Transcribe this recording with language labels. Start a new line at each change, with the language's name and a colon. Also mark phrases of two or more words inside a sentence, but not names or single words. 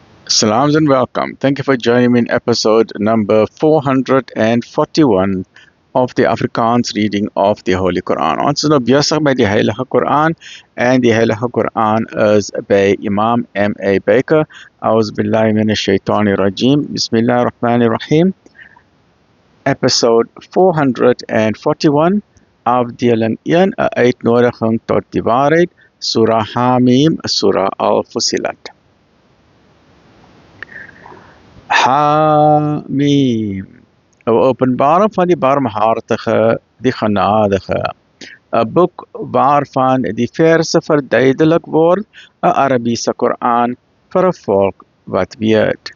English: Salams and welcome. Thank you for joining me in episode number 441 of the Afrikaans reading of the Holy Quran.
Afrikaans: Ons is nou besig met die Heilige Quran en die Heilige Quran is by Imam M.A. Baker.
Arabic: أعوذ بالله من الشيطان الرجيم. بسم الله الرحمن الرحيم.
Afrikaans: Episode 441, afdeling 1, 'n uitnodiging tot die waarheid, Surah Hamim, Surah Al-Fusilat. Hamim, 'n openbaring van die barmhartige, die genadige, 'n boek waarvan die verse verduidelik word, 'n Arabiese Koran vir 'n volk wat weet.